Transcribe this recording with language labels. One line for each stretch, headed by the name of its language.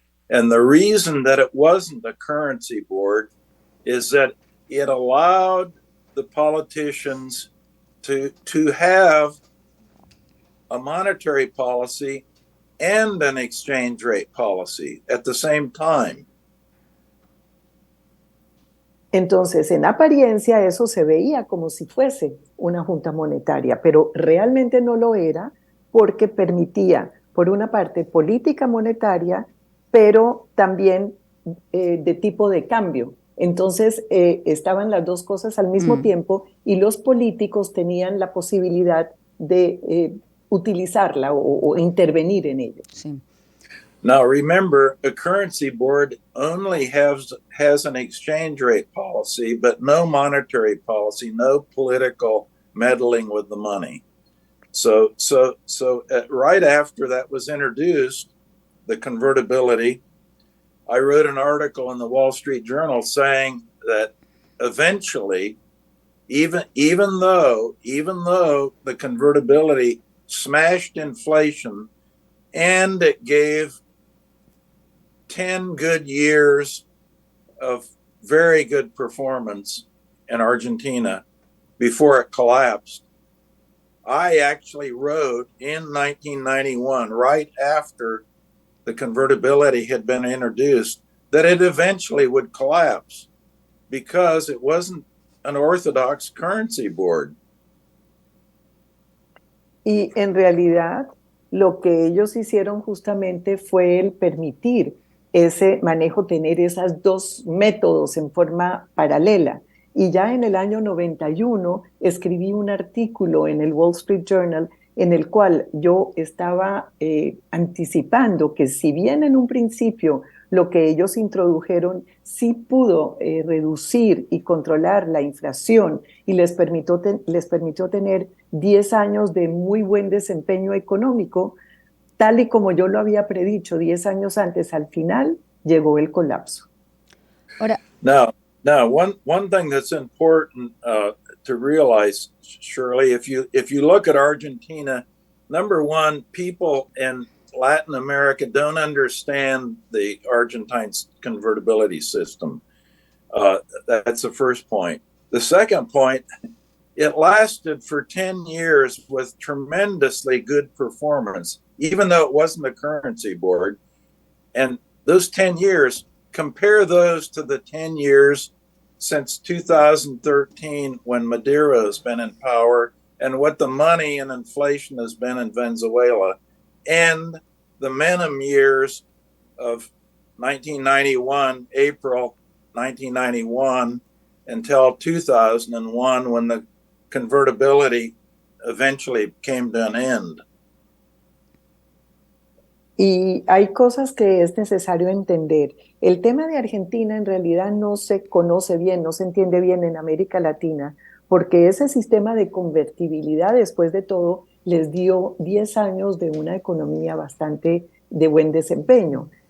English: And the reason that it wasn't a currency board is that it allowed the politicians to have a monetary policy and an exchange rate policy at the same time.
Spanish: Entonces, en apariencia, eso se veía como si fuese una junta monetaria, pero realmente no lo era porque permitía, por una parte, política monetaria, pero también de tipo de cambio. Entonces, estaban las dos cosas al mismo tiempo y los políticos tenían la posibilidad de utilizarla o intervenir en ello. Sí.
English: Now, remember, a currency board only has an exchange rate policy, but no monetary policy, no political meddling with the money. So right after that was introduced, the convertibility, I wrote an article in the Wall Street Journal saying that eventually, even though the convertibility smashed inflation and it gave 10 good years of very good performance in Argentina before it collapsed, I actually wrote in 1991, right after the convertibility had been introduced, that it eventually would collapse because it wasn't an orthodox currency board.
Spanish: Y en realidad lo que ellos hicieron justamente fue el permitir ese manejo, tener esos dos métodos en forma paralela. Y ya en el año 91 escribí un artículo en el Wall Street Journal en el cual yo estaba anticipando que si bien en un principio lo que ellos introdujeron sí pudo reducir y controlar la inflación y les permitió tener 10 años de muy buen desempeño económico, tal y como yo lo había predicho 10 años antes, al final llegó el colapso. Ahora,
English: Now, one thing that's important to realize, Shirley, if you look at Argentina, number one, people in Latin America don't understand the Argentine convertibility system. That's the first point. The second point, it lasted for 10 years with tremendously good performance, even though it wasn't a currency board. And those 10 years, compare those to the 10 years since 2013 when Maduro has been in power and what the money and inflation has been in Venezuela, and the Menem years of 1991, April 1991 until 2001 when the convertibility eventually came to an end.
Spanish: Y hay cosas que es necesario entender. El tema de Argentina en realidad no se conoce bien, no se entiende bien en América Latina, porque ese sistema de convertibilidad, después de todo, les dio 10 años de una economía bastante de buen desempeño.